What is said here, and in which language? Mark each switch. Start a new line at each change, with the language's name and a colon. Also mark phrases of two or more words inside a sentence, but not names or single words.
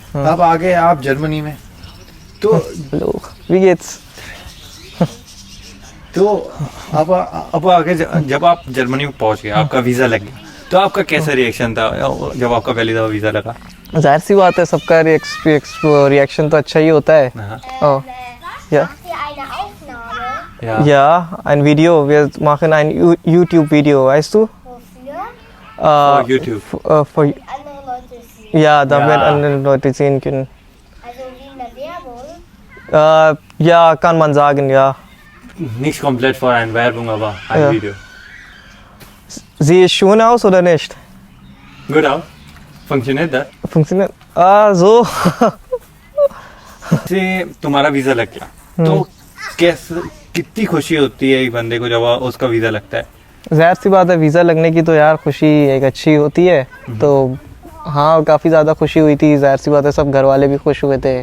Hindi: अब आगे आप जर्मनी में, तो तो अब आगे जब आप जर्मनी में पहुंच गए, आपका वीजा लग गया, तो आपका कैसा रिएक्शन था जब आपका पहली दफा वीजा लगा? जाहिर सी बात है, सबका रिएक्शन तो अच्छा ही होता है।
German: ein Video, wir machen ein YouTube-Video, weißt du? YouTube. Ja, damit andere Leute sehen können. Also wie in der Werbung? Ja, kann man sagen, ja. Nicht komplett vor einer Werbung, aber ein Video. Sieht es schön aus oder nicht? Gut aus. Funktioniert das? Funktioniert. So.
Hindi: से तुम्हारा वीजा लग गया, तो कितनी खुशी होती है एक बंदे को जब उसका वीजा लगता है? जाहिर सी बात है, वीजा लगने की तो यार खुशी एक अच्छी होती है, तो हाँ काफी ज्यादा खुशी हुई थी। जाहिर सी बात है, सब घर वाले भी खुश हुए थे।